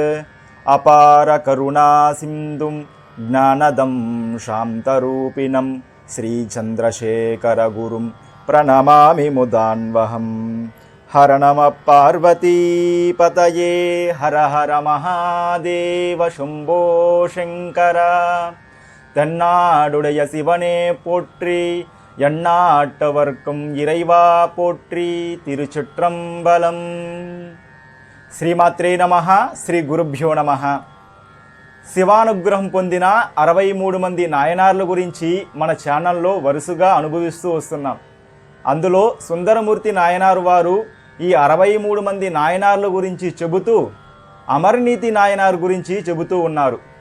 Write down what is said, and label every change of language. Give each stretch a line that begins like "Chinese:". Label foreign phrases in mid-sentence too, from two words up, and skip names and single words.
Sanskrit: అపార కరుణా సింధుం జ్ఞానదం శాంతరూపిణం శ్రీచంద్రశేఖర గురుం ప్రణమామి ముదాన్వహం. హర నమ పార్వతీపతయే హర హర మహాదేవ శంభో శంకర.
Tamil: தென்னாடுடைய சிவனே போற்றி, எண்ணாட்டவர்க்கும் இறைவா போற்றி.
Sanskrit: తిరుచిట్రంబలం. శ్రీమాత్రే నమః. శ్రీ గురుభ్యో నమః.
Telugu: శివానుగ్రహం పొందిన 63 మంది నాయనార్ల గురించి మన ఛానల్లో వరుసగా అనుభవిస్తూ వస్తున్నాం. అందులో సుందరమూర్తి నాయనారు వారు ఈ 63 మంది నాయనార్ల గురించి చెబుతూ అమరనీతి నాయనారు గురించి చెబుతూ ఉన్నారు.